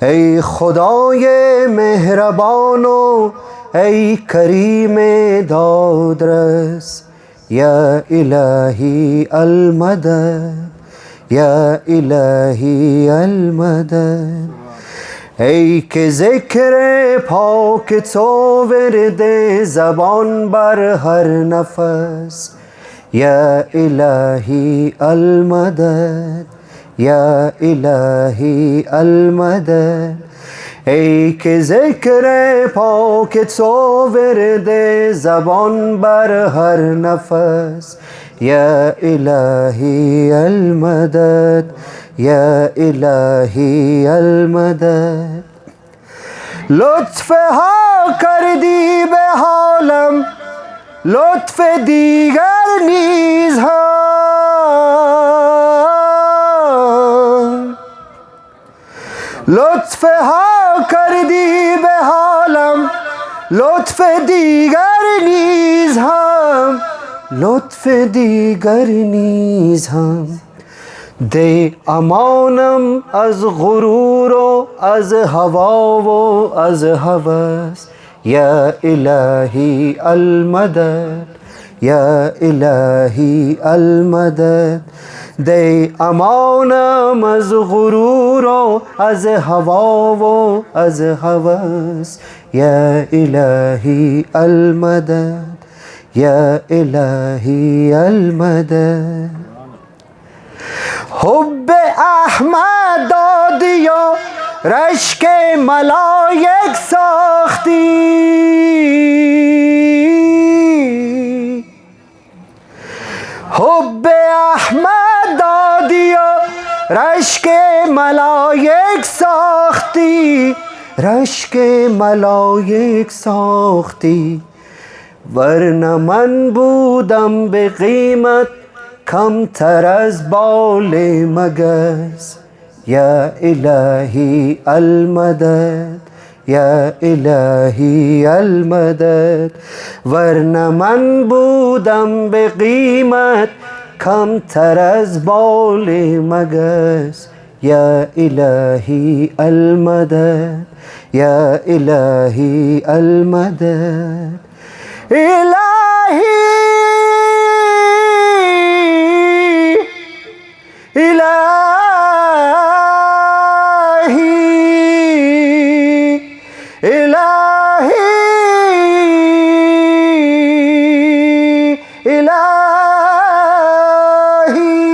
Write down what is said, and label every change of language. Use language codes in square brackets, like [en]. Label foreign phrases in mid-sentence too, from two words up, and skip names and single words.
[fa] اے خدائے مہربان و اے کریم دادرس، [ar] یا الہی المدد، یا الہی المدد۔ [fa] ای که ذکر پاک تو ورد زبان بر هر نفس، [ar] یا الهی المدد، یا الهی المدد۔ [fa] ای که ذکر پاک تو ورد زبان بر هر نفس، [ar] یا الهی المدد، یا الہی المدد۔ [fa] لطف ها کردی به حالم، لطف دیگر نیز هم، لطف ها کردی به حالم، لطف دیگر نیز هم، لطف دیگر نیز هم۔ دے امانم از غرور و از ہوا و از ہوس، [ar] یا الہی المدد، یا الہی المدد۔ [fa] دے امانم از غرور و از ہوا و از ہوس، [ar] یا الہی المدد، یا الہی المدد۔ [fa] حب احمد دادی و رشک ملائک ساختی، حب احمد دادی و رشک ملائک ساختی، رشک ملائک ساختی۔ ورنہ من بودم به قیمت کم تر از بال مگس، [ar] یا الہی المدد، یا الہی المدد۔ [fa] ورنہ من بودم به قیمت کم تر از بال مگس، [ar] یا الہی المدد، یا الہی المدد۔ [fa] الہی الہی الہی الہی۔